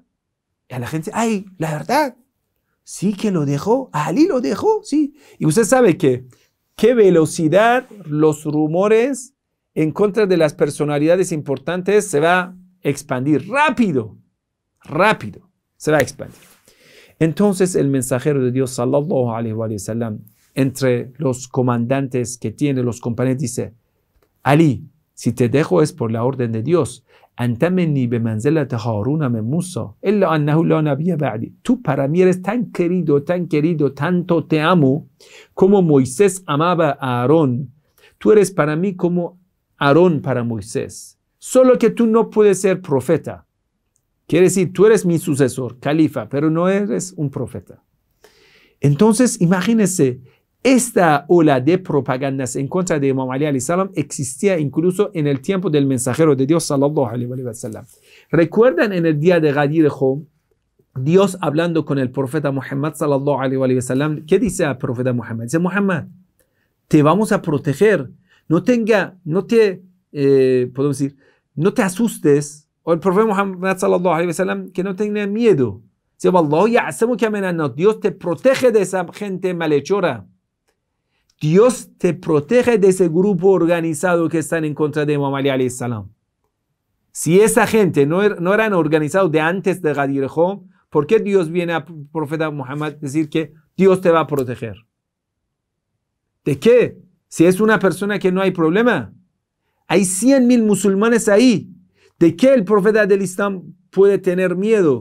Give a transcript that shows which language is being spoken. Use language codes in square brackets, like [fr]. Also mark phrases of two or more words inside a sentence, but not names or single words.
[es] A la gente, ay, la verdad, sí que lo dejó, a Ali lo dejó, sí. Y usted sabe que qué velocidad los rumores en contra de las personalidades importantes se va a expandir. Rápido se va a expandir. Entonces el mensajero de Dios, [ar] صلى الله عليه وسلم, [es] entre los comandantes que tiene, los compañeros, dice, Ali, si te dejo es por la orden de Dios. Tú para mí eres tan querido, tanto te amo, como Moisés amaba a Aarón. Tú eres para mí como Aarón para Moisés. Solo que tú no puedes ser profeta. Quiere decir, tú eres mi sucesor, califa, pero no eres un profeta. Entonces, imagínense, esta ola de propagandas en contra de Imam Ali [ar] عليه السلام [es] existía incluso en el tiempo del mensajero de Dios, [ar] صلى الله عليه وسلم. [es] ¿Recuerdan en el día de Ghadir Khum, Dios hablando con el profeta Muhammad, [ar] صلى الله عليه وسلم? [es] ¿Qué dice al profeta Muhammad? Dice, Muhammad, te vamos a proteger. No te asustes. O el profeta Muhammad, [ar] صلى الله عليه وسلم, [es] que no tenga miedo. Dice, Dios te protege de esa gente malhechora. Dios te protege de ese grupo organizado que están en contra de Imam Ali [ar] عليه السلام. [es] Si esa gente no eran organizados de antes de Ghadir Khum, ¿por qué Dios viene al profeta Muhammad a decir que Dios te va a proteger? ¿De qué? Si es una persona que no hay problema. Hay 100,000 musulmanes ahí. ¿De qué el profeta del Islam puede tener miedo?